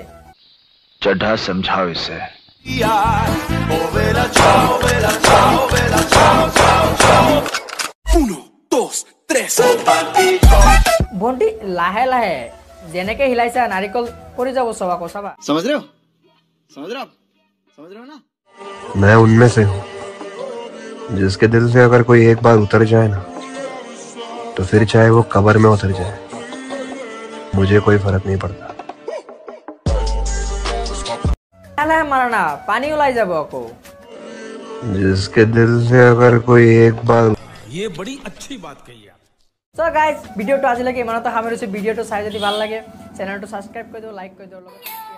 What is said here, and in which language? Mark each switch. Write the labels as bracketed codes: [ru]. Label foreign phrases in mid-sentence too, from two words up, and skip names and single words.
[hi] चड्ढा समझाओ इसे। [as] ভণ্টি লাহে লাহে যেনেকে হিলাইছা নাৰিকল পৰি যাব চব আকৌ চাবা। [hi] समझ रहे हो ना मैं उनमें से हूँ जिसके दिल से अगर कोई एक बार उतर जाए ना तो फिर चाहे वो कब्र में उतर जाए मुझे कोई फर्क नहीं पड़ता। [as] মাৰা না পানী ওলাই যাব আকৌ। [hi] जिसके दिल से अगर कोई एक बार ये बड़ी अच्छी बात कही आप। [en] so guys [as] ভিডিঅ'টো আজিলৈকে ইমানতে সামৰিছোঁ। ভিডিঅ'টো চাই যদি ভাল লাগে চেনেলটো ছাবস্ক্ৰাইব কৰি দিওঁ, লাইক কৰি দিওঁ, লগত